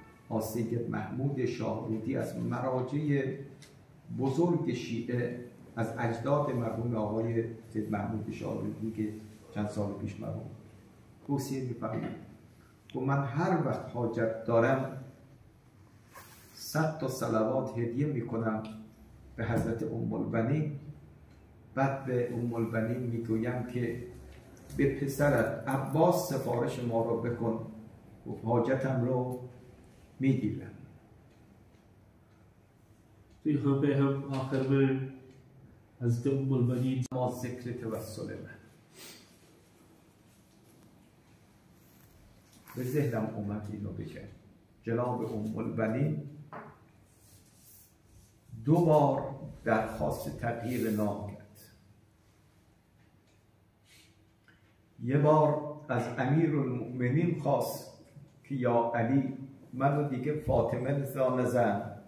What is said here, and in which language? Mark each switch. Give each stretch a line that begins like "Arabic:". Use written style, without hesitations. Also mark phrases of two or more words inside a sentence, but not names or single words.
Persian: سید محمود شاهرودی از مراجع بزرگ شیعه از اجداد مرحوم آقای سید محمود شاهرودی که چند سال پیش مرحوم توصیه می‌فرمایند و من هر وقت حاجت دارم 100 تا صلوات هدیه میکنم به حضرت ام البنین. بعد به ام البنین میگویم که به پسرت عباس سفارش ما رو بکن و حاجتم رو میگیرم.
Urdu: تو یہاں پے ہم آخر میں حضرت ام البنین
Persian: ما ذکر توسل من به ذهنم اومد اینو بگم. جناب ام البنین 2 بار درخواست تغییر نام کرد. یه بار از امیرالمؤمنین خواست که یا علی منو دیگه فاطمه نزن.